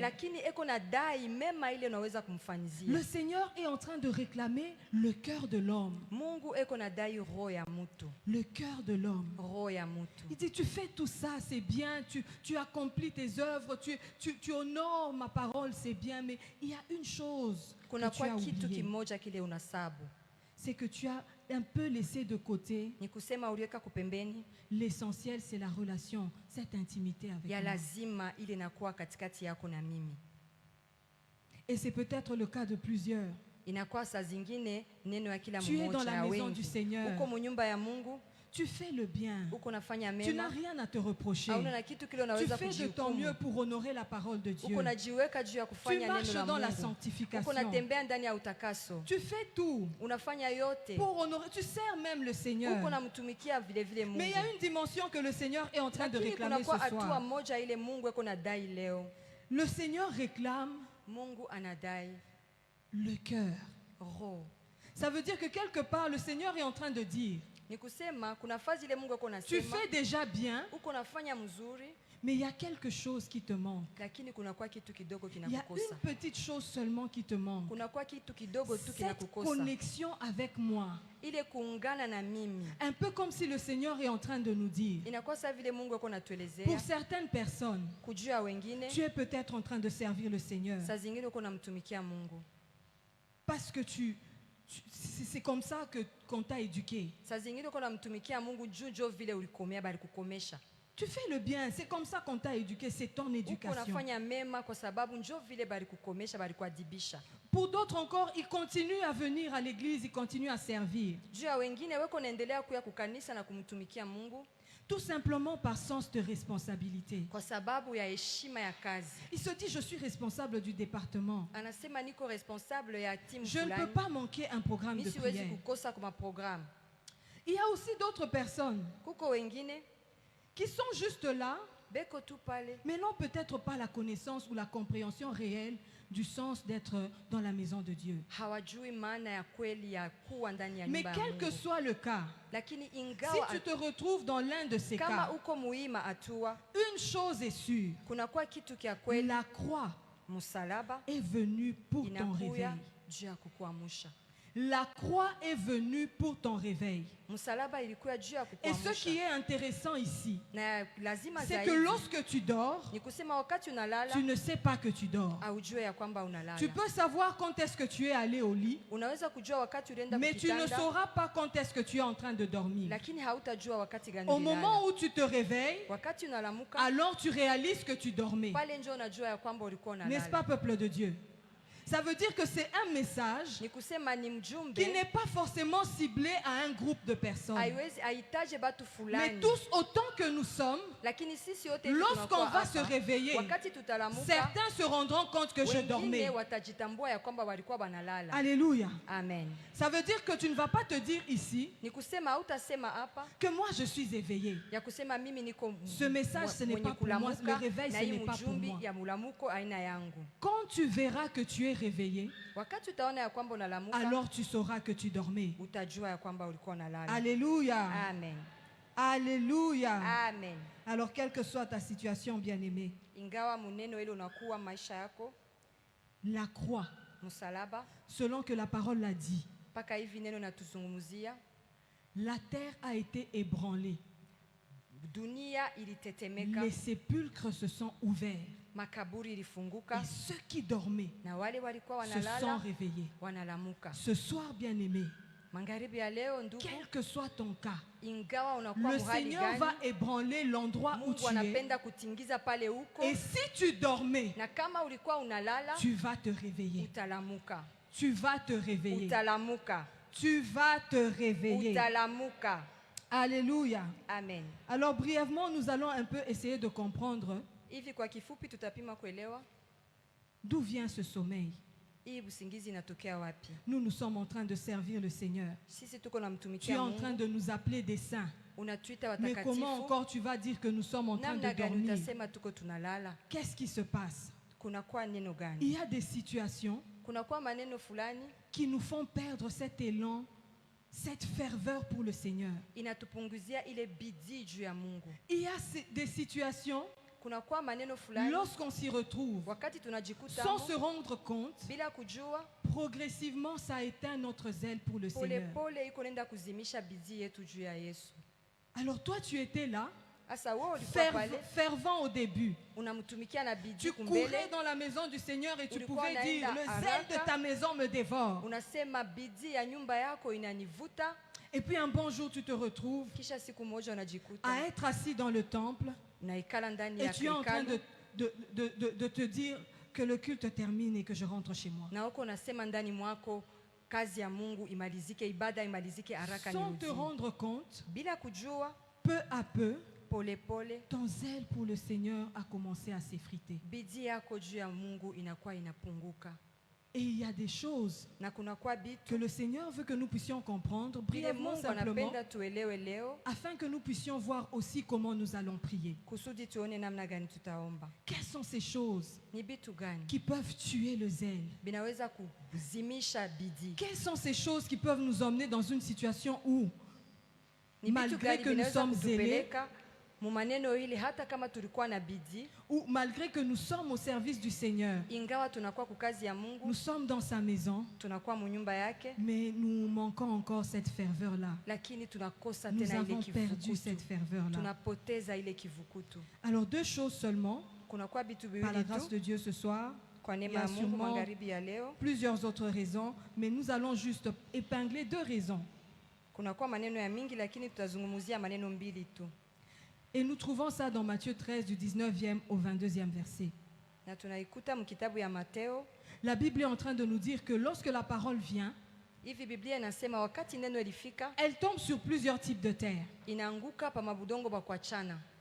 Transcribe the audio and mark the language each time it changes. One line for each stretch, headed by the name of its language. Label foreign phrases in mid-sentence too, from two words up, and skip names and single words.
Swahili: Lakini eko na dai mema ile unaweza kumfanyizia.
French: Le Seigneur est en train de réclamer le cœur de l'homme.
Swahili: Mungu eko na dai roho ya mtu.
French: Le cœur de l'homme.
Swahili: Roho ya mtu.
French: Il dit, tu fais tout ça, c'est bien, tu accomplis tes œuvres, tu honores ma parole, c'est bien, mais il y a une chose que
Swahili: Kuna
French: tu as
Swahili: kwa kitu
French: oubliée.
Swahili: kimoja kile unasabu.
French: C'est que tu as un peu laissé de côté.
Swahili: Ni kusema uliweka kupembeni
French: L'essentiel, c'est la relation, cette intimité avec
Swahili: ya
French: moi.
Swahili: lazima ile inakuwa katikati yako na mimi.
French: Et c'est peut-être le cas de plusieurs.
Swahili: Inakuwa saa zingine neno ya kila
French: Tu es dans
Swahili: mmoja
French: la
Swahili: ya
French: maison
Swahili: wengi.
French: du Seigneur.
Swahili: Uko munyumba ya Mungu,
French: Tu fais le bien.
Swahili: uko nafanya
French: Tu n'as
Swahili: mema.
French: rien à te reprocher.
Swahili: Hauna na kitu kile
French: Tu
Swahili: unaweza
French: fais de ton mieux
Swahili: kujihukumu.
French: pour honorer la parole de Dieu.
Swahili: Uko najiweka juu ya
French: Tu
Swahili: kufanya
French: marches
Swahili: neno
French: dans la la
Swahili: Mungu. Uko
French: sanctification.
Swahili: natembea ndani ya utakaso.
French: Tu fais tout
Swahili: Unafanya yote.
French: pour honorer. Tu sers même le Seigneur.
Swahili: Uko namtumikia vile vile Mungu.
French: Mais il y a une dimension que le Seigneur est en train de
Swahili: Lakini
French: réclamer
Swahili: kunakuwa
French: ce
Swahili: hatua
French: soir.
Swahili: moja ile Mungu eko nadai leo.
French: Le Seigneur réclame
Swahili: Mungu anadai
French: le cœur.
Swahili: roho.
French: Ça veut dire que quelque part, le Seigneur est en train de dire,
Swahili: Ni kusema kuna fazi ile Mungu ako
French: Tu
Swahili: nasema
French: fais déjà bien,
Swahili: uko nafanya mzuri,
French: mais il y a quelque chose qui te manque.
Swahili: lakini kuna kwa kitu kidogo
French: Il y a
Swahili: kinakukosa.
French: une petite chose seulement qui te manque.
Swahili: Kuna kwa kitu kidogo tu
French: Cette
Swahili: kinakukosa.
French: connexion avec moi.
Swahili: Ile kuungana na mimi.
French: Un peu comme si le Seigneur est en train de nous dire,
Swahili: Inakuwa sawa vile Mungu ako natuelezea.
French: pour certaines personnes,
Swahili: Kujua wengine,
French: tu es peut-être en train de servir le Seigneur.
Swahili: saa zingine uko namtumikia Mungu.
French: Parce que c'est comme ça qu'on t'a éduqué.
Swahili: Saa zingine uko namtumikia Mungu juu vile ulikomea bali kukomesha.
French: Tu fais le bien, c'est comme ça qu'on t'a éduqué, c'est ton
Swahili: Uko
French: éducation.
Swahili: nafanya mema kwa sababu njoo vile bali kukomesha bali kuadibisha.
French: Pour d'autres encore, ils continuent à venir à l'église, ils continuent à servir.
Swahili: Juu ya wengine weko naendelea kuya kukanisa na kumtumikia Mungu
French: Tout simplement par sens de responsabilité.
Swahili: kwa sababu ya heshima ya kazi.
French: Il se dit, je suis responsable du département.
Swahili: Anasema niko responsable ya timu
French: Je ne peux
Swahili: fulani.
French: pas manquer un programme
Swahili: Mimi
French: de
Swahili: siwezi
French: prière.
Swahili: kukosa kwa programu.
French: Il y a aussi d'autres personnes
Swahili: Kuko wengine
French: qui sont juste là,
Swahili: beko tu pale
French: mais n'ont peut-être pas la connaissance ou la compréhension réelle du sens d'être dans la maison de Dieu.
Swahili: hawajui maana ya kweli ya kuwa ndani ya
French: Mais
Swahili: nyumba ya
French: quel que
Swahili: Mungu.
French: soit le cas,
Swahili: Lakini
French: si
Swahili: ingawa
French: tu te retrouves dans l'un de ces
Swahili: kama
French: cas,
Swahili: uko muima atua,
French: une chose est sûre,
Swahili: kuna kwa kitu kia kweli,
French: la croix
Swahili: msalaba
French: est venue pour ton réveil.
Swahili: inakuya juu ya kukuamsha.
French: La croix est venue pour ton réveil.
Swahili: Msalaba ilikuya juu ya
French: Et ce qui
Swahili: kukuamsha.
French: est intéressant ici,
Swahili: Na lazima
French: c'est que
Swahili: zaidi
French: lorsque tu dors,
Swahili: ni kusema wakati unalala
French: tu ne sais pas que tu dors.
Swahili: aujue ya kwamba unalala.
French: Tu peux savoir quand est-ce que tu es allé au lit,
Swahili: Unaweza kujua wakati ulienda
French: mais tu ne
Swahili: kukitanda,
French: sauras pas quand est-ce que tu es en train de dormir.
Swahili: lakini hautajua wakati gani
French: Au
Swahili: ulilala.
French: moment où tu te réveilles,
Swahili: Wakati unalamuka
French: alors tu réalises que tu dormais.
Swahili: pale ndio unajua ya kwamba ulikuwa
French: N'est-ce pas,
Swahili: unalala.
French: peuple de Dieu? Ça veut dire que c'est un message
Swahili: Ni kusema ni mjumbe
French: qui n'est pas forcément ciblé à un groupe de personnes.
Swahili: haiwezi haitaje batu
French: Mais
Swahili: fulani,
French: tous, autant que nous sommes,
Swahili: lakini sisi yote hivi
French: lorsqu'on
Swahili: tunakuwa
French: va se
Swahili: hapa,
French: réveiller,
Swahili: wakati tutalamuka
French: certains se rendront compte que je dormais.
Swahili: wengine watajitambua ya kwamba walikuwa banalala.
French: Alléluia.
Swahili: Amen.
French: Ça veut dire que tu ne vas pas te dire ici
Swahili: Ni kusema hautasema hapa
French: que moi je suis éveillé.
Swahili: ya kusema mimi niko
French: Ce message, ce n'est
Swahili: mwenye
French: pas pour moi.
Swahili: kulamuka,
French: Le réveil,
Swahili: na
French: ce
Swahili: hii
French: n'est pas pour
Swahili: mjumbi
French: moi.
Swahili: ya mulamuko aina yangu.
French: Quand tu verras que tu es réveillé,
Swahili: Wakati utaona ya kwamba unalamuka,
French: alors tu sauras que tu dormais.
Swahili: utajua ya kwamba ulikuwa unalala.
French: Alléluia.
Swahili: Amen.
French: Alléluia.
Swahili: Amen.
French: Alors, quelle que soit ta situation, bien-aimé,
Swahili: Ingawa muneno ile unakuwa maisha yako
French: la croix,
Swahili: msalaba,
French: selon que la parole l'a dit,
Swahili: mpaka hivi neno natuzungumzia,
French: la terre a été ébranlée.
Swahili: dunia ilitetemeka,
French: Les sépulcres se sont ouverts.
Swahili: makaburi
French: Et
Swahili: ilifunguka,
French: ceux qui dormaient
Swahili: na wale walikuwa
French: se sont
Swahili: wanalala
French: réveillés.
Swahili: wanalamuka.
French: Ce soir, bien-aimé,
Swahili: Magharibi ya leo, ndugu,
French: quel que soit ton cas,
Swahili: ingawa unakuwa
French: le
Swahili: muhali
French: Seigneur va
Swahili: gani,
French: ébranler l'endroit où
Swahili: Mungu
French: tu es.
Swahili: anapenda kutingiza pale huko,
French: Et si tu dormais,
Swahili: na kama ulikuwa unalala
French: tu vas te réveiller.
Swahili: utalamuka,
French: Tu vas te réveiller.
Swahili: utalamuka,
French: Tu vas te réveiller.
Swahili: utalamuka.
French: Alléluia.
Swahili: Amen.
French: Alors brièvement, nous allons un peu essayer de comprendre
Swahili: Hivi kwa kifupi tutapima kuelewa
French: d'où vient ce sommeil.
Swahili: hii usingizi inatokea wapi.
French: Nous sommes en train de servir le Seigneur.
Swahili: Sisi tuko
French: Tu es
Swahili: namtumikia
French: en train
Swahili: Mungu,
French: de nous appeler des saints.
Swahili: unatuita
French: Mais comment
Swahili: watakatifu.
French: encore tu vas dire que nous sommes en train de
Swahili: Namna gani
French: dormir?
Swahili: utasema tuko tunalala?
French: Qu'est-ce qui se passe?
Swahili: Kunakuwa neno
French: Il
Swahili: gani?
French: y a des situations
Swahili: Kunakuwa maneno fulani
French: qui nous font perdre cet élan, cette ferveur pour le Seigneur.
Swahili: inatupunguzia ile bidii juu ya Mungu.
French: Il y a des situations,
Swahili: Kunakuwa maneno fulani
French: lorsqu'on s'y retrouve,
Swahili: wakati tunajikuta
French: sans se rendre compte,
Swahili: bila kujua,
French: progressivement ça éteint notre zèle pour le
Swahili: pole
French: Seigneur.
Swahili: pole iko nenda kuzimisha bidii yetu juu ya Yesu.
French: Alors toi, tu étais là,
Swahili: Asa wewe ulikuwa pale
French: fervent au début.
Swahili: unamtumikia na bidii
French: Tu
Swahili: kumbele,
French: courais dans la maison du Seigneur et tu
Swahili: Ulikuwa
French: pouvais dire,
Swahili: unaenda
French: le zèle de
Swahili: haraka.
French: ta maison me dévore.
Swahili: unasema bidii ya nyumba yako inanivuta,
French: Et puis un bon jour, tu te retrouves
Swahili: kisha siku moja unajikuta
French: à être assis dans le temple
Swahili: unaikala ndani
French: et
Swahili: ya
French: tu es en train
Swahili: hekalu
French: de te dire que le culte termine et que je rentre chez moi.
Swahili: na uko unasema ndani mwako kazi ya Mungu imalizike, ibada imalizike haraka
French: Sans te
Swahili: nirudi.
French: rendre compte,
Swahili: Bila kujua,
French: peu à peu,
Swahili: pole pole
French: ton zèle pour le Seigneur a commencé à s'effriter.
Swahili: bidii yako juu ya Mungu inakuwa inapunguka,
French: Et il y a des choses
Swahili: na kunakuwa
French: que
Swahili: bitu
French: le Seigneur veut que nous puissions comprendre
Swahili: vile
French: brièvement,
Swahili: Mungu
French: simplement,
Swahili: anapenda tuelewe leo,
French: afin que nous puissions voir aussi comment nous allons prier.
Swahili: kusudi tuone namna gani tutaomba.
French: Quelles sont ces choses
Swahili: Ni bitu gani
French: qui peuvent tuer le zèle?
Swahili: binaweza kuzimisha bidii?
French: Quelles sont ces choses qui peuvent nous emmener dans une situation où
Swahili: Ni vitu
French: malgré
Swahili: gani
French: que nous
Swahili: vinaweza
French: sommes zélés,
Swahili: kutupeleka mu maneno hili hata kama tulikuwa na bidii,
French: ou malgré que nous sommes au service du Seigneur,
Swahili: ingawa tunakuwa kwa kazi ya Mungu,
French: nous sommes dans sa maison,
Swahili: tunakuwa mu nyumba yake,
French: mais nous manquons encore cette ferveur-là.
Swahili: lakini tunakosa
French: Nous
Swahili: tena ile
French: avons perdu
Swahili: kivukutu.
French: cette ferveur-là.
Swahili: Tunapoteza ile kivukutu.
French: Alors 2 choses seulement,
Swahili: Kunakuwa vitu
French: par la
Swahili: viwili
French: grâce
Swahili: tu
French: de Dieu ce soir,
Swahili: kwa
French: il y
Swahili: neema
French: a
Swahili: ya Mungu
French: sûrement
Swahili: magharibi ya leo.
French: plusieurs autres raisons, mais nous allons juste épingler 2 raisons.
Swahili: Kunakuwa maneno ya mingi, lakini tutazungumzia maneno mbili tu,
French: Et nous trouvons ça dans Matthieu 13 du 19e au 22e verset.
Swahili: na tunaikuta mkitabu ya Mateo.
French: La Bible est en train de nous dire que lorsque la parole vient,
Swahili: Hivi Biblia inasema wakati neno ilifika,
French: elle tombe sur plusieurs types de terre.
Swahili: inaanguka pa mabudongo pa kuachana.